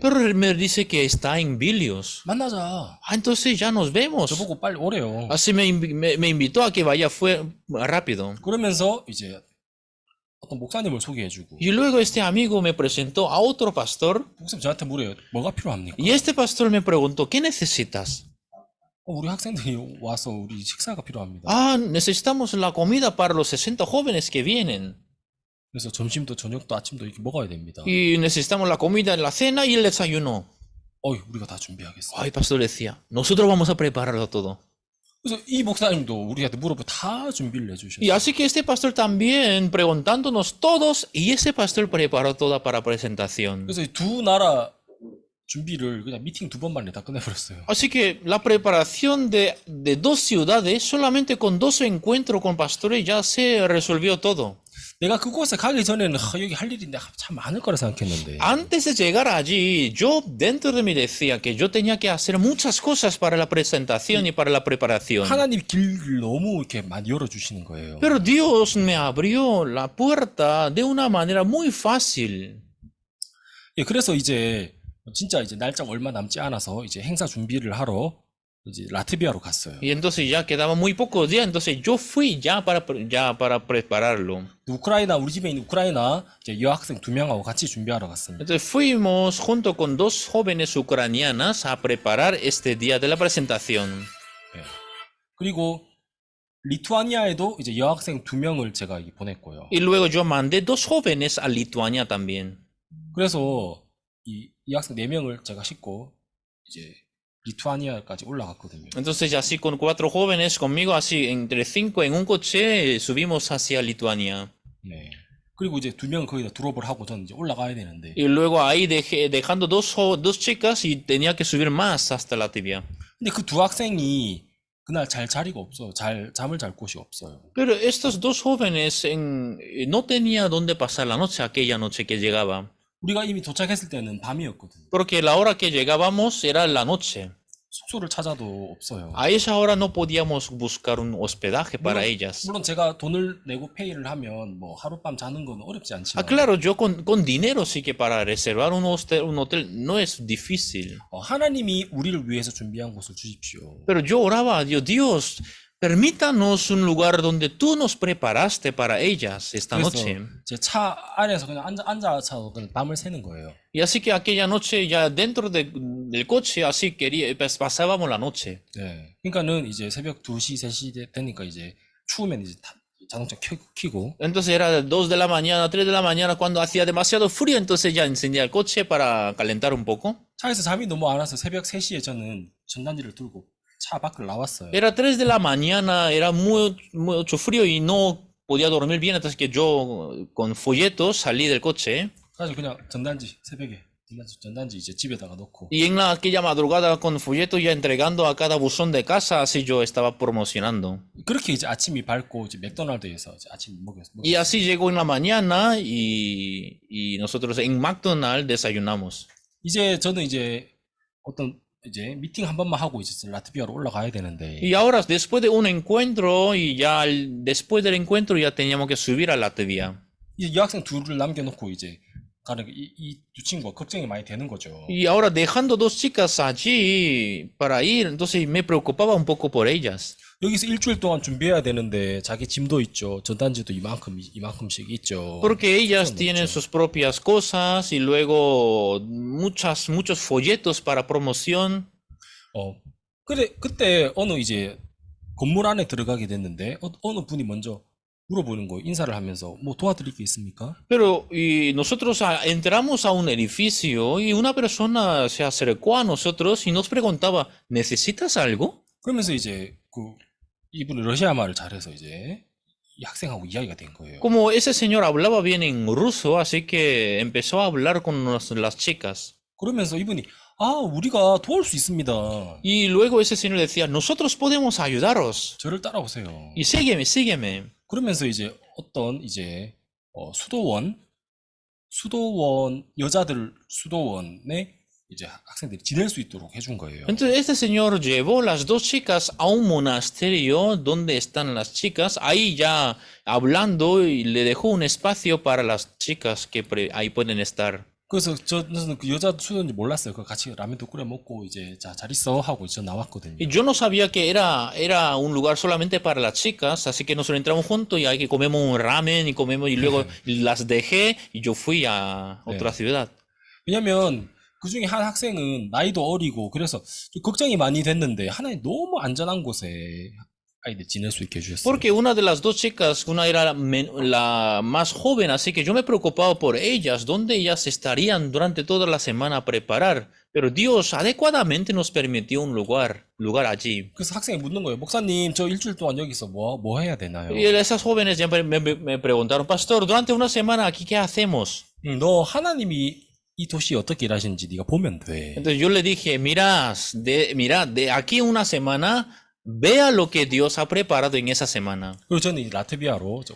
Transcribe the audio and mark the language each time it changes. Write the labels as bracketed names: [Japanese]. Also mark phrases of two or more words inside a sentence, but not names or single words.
[Spanish] pero él me dice que está en Vilnius. [Korean] 만나자. [Spanish] Entonces ya nos vemos. [Korean] 저보고 빨리 오래요. [Spanish] Así me invitó a que vaya rápido. [Korean] 그러면서 이제 어떤 목사님을 소개해주고. [Spanish] Y luego este amigo me presentó a otro pastor. [Korean] 목사님 저한테 물어요. 뭐가 필요합니까? [Spanish] Y este pastor me preguntó, ¿qué necesitas? [Korean] 우리 학생들이 와서 우리 식사가 필요합니다. [Spanish] Necesitamos la comida para los 60 jóvenes que vienen. [Korean] 그래서 점심도 저녁도 아침도 이렇게 먹어야 됩니다. [Spanish] Y necesitamos la comida, la cena y el desayuno. [Korean] 우리가 다 준비하겠습니다. [Spanish] Ay, pastor decía, nosotros vamos a prepararlo todo. [Korean] 그래서 이 목사님도 우리한테 물어보고 다 준비를 해주셨어요. [Spanish] Y así que este pastor también preguntándonos todos, y ese pastor preparó toda para presentación. [Korean] 그래서 이 두 나라 준비를 그냥 미팅 2번 만에 다 끝내버렸어요. [Spanish] Así que la preparación de dos ciudades, solamente con dos encuentros con pastores ya se resolvió todo. [Korean] 내가 그곳에 가기 전에는 여기 할 일이 참 많을 거라 생각했는데 [Spanish] Antes de llegar allí, yo dentro de mí decía que yo tenía que hacer muchas cosas para la presentación y para la preparación. [Korean] 하나님 길을 너무 이렇게 많이 열어주시는 거예요. [Spanish] Pero Dios me abrió la puerta de una manera muy fácil. [Korean] 예, 그래서 이제 진짜 이제 날짜 얼마 남지 않아서 이제 행사 준비를 하러 이제 라트비아로 갔어요. [Spanish] Y entonces ya quedaban muy pocos días, entonces yo fui ya para prepararlo. [Korean] 우크라이나 우리 집에 있는 우크라이나 이제 여학생 2명하고 같이 준비하러 갔습니다. [Spanish] Entonces fuimos junto con dos jóvenes ucranianas a preparar este día de la presentación. [Korean] 예. 그리고 리투아니아에도 이제 여학생 2명을 제가 보냈고요. [Spanish] Y luego yo mandé dos jóvenes a Lituania también. [Korean] 그래서 이 학생 4명을 제가 싣고 이제 리투아니아까지 올라갔거든요. [Spanish] Entonces así con cuatro jóvenes conmigo, así entre cinco en un coche, subimos hacia Lituania. [Korean] 네. 그리고 이제 2명은 거기다 드롭을 하고 저는 이제 올라가야 되는데 [Spanish] Y luego ahí dejando dos chicas y tenía que subir más hasta Latvia. [Korean] 근데 그 2학생이 그날 잘 자리가 없어요. 잠을 잘 곳이 없어요. [Spanish] Pero estos dos jóvenes no tenía dónde pasar la noche aquella noche que llegaba. [Korean] 우리가 이미 도착했을 때는 밤이었거든요. [Spanish] Porque la hora que llegábamos era la noche. [Korean] 숙소를 찾아도 없어요. [Spanish] A esa hora no podíamos buscar un hospedaje para ellas. [Korean] 물론 제가 돈을 내고 페이를 하면 뭐 haru밤 자는 건 어렵지 않지만 [Spanish] Claro, yo con dinero sí que para reservar un hotel no es difícil. [Korean] 하나님이 우리를 위해서 준비한 곳을 주십시오. [Spanish] Pero yo oraba a Dios, Dios, permítanos un lugar donde tú nos preparaste para ellas esta [Korean] 그래서 [Spanish] noche. [Korean] 제 차 안에서 그냥 앉아서 그냥 밤을 새는 거예요. [Spanish] Y así que aquella noche ya dentro del coche así pasábamos la noche. [Korean] 네. 그러니까는 이제 새벽 2시, 3시 되니까 이제 추우면 이제 자동차 켜고 [Spanish] Entonces era 2 de la mañana, 3 de la mañana cuando hacía demasiado frío, entonces ya encendía el coche para calentar un poco. [Korean] 차에서 잠이 너무 안 와서 새벽 3시에 저는 전단지를 들고 차 밖을 나왔어요. [Spanish] Era 3 de la mañana, era mucho frío y no podía dormir bien, entonces que yo con folletos salí del coche. [Korean] 그래서 그냥 전단지 새벽에 전단지 이제 집에다가 놓고 [Spanish] Y en aquella madrugada con folletos ya entregando a cada buzón de casa, así yo estaba promocionando. [Korean] 그렇게 이제 아침이 밝고 이제 맥도날드에서 이제 아침 먹였어요. [Spanish] Y así llegó en la mañana y nosotros en McDonald's desayunamos. [Korean] 이제 저는 이제 어떤 이제 미팅 한 번만 하고 이제 라트비아로 올라가야 되는데 [Spanish] Y ahora, después de un encuentro, y ya después del encuentro ya teníamos que subir a Latvia. [Korean] 이제 여학생 둘을 남겨놓고 이제 가는 이 두 친구가 걱정이 많이 되는 거죠. [Spanish] Y ahora dejando dos chicas allí para ir, entonces me preocupaba un poco por ellas. [Korean] 여기서 일주일 동안 준비해야 되는데 자기 짐도 있죠. 전단지도 이만큼씩 있죠. [Spanish] Porque ellas [Korean] 그건 [Spanish] tienen [Korean] 없죠. [Spanish] sus propias cosas y luego muchos folletos para promoción. [Korean] 그때 어느 이제 건물 안에 들어가게 됐는데 어느 분이 먼저 물어보는 거예요. 인사를 하면서 뭐 도와드릴 게 있습니까? [Spanish] Pero y nosotros entramos a un edificio y una persona se acercó a nosotros y nos preguntaba, ¿necesitas algo? [Korean] 그러면서 이제 이분은 러시아 말을 잘해서 이제 이 학생하고 이야기가 된 거예요. [Spanish] Como ese señor hablaba bien en ruso, así que empezó a hablar con las chicas. [Korean] 그러면서 이분이 우리가 도울 수 있습니다. [Spanish] Y luego ese señor decía, nosotros podemos ayudaros. [Korean] 저를 따라오세요. [Spanish] Y sígueme. [Korean] 그러면서 이제 어떤 이제 수도원 여자들 수도원에 이제 학생들이 지낼 수 있도록 해준 거예요. [Spanish] Entonces este señor llevó las dos chicas a un monasterio donde están las chicas, ahí ya hablando y le dejó un espacio para las chicas que ahí pueden estar. [Korean] 그래서 저는 그 여자 수도원인지 몰랐어요. 그 같이 라면도 끓여 먹고 이제 잘 있어 하고 이제 나왔거든요. [Spanish] Y yo no sabía que era un lugar solamente para las chicas, así que nosotros entramos juntos y ahí que comemos un ramen y luego las dejé y yo fui a otra ciudad. [Korean] 왜냐면 그 중에 한 학생은 나이도 어리고 그래서 좀 걱정이 많이 됐는데 하나님 너무 안전한 곳에 아이들 지낼 수 있게 해주셨어요. [Spanish] Porque una de las dos chicas, una era la más joven, así que yo me preocupaba por ellas, dónde ellas estarían durante toda la semana a preparar. Pero Dios adecuadamente nos permitió un lugar allí. [Korean] 그래서 학생이 묻는 거예요. 목사님, 저 일주일 동안 여기서 뭐 해야 되나요? [Spanish] Y esas jóvenes ya me preguntaron, pastor, durante una semana aquí, ¿qué hacemos? [Korean] 너 하나님이 이 도시에 어떻게 일하시는지 네가 보면 돼. [Spanish] Entonces yo le dije, mira, de aquí a una semana, vea lo que Dios ha preparado en esa semana. [Korean] 그리고 저는 이 라트비아로 이제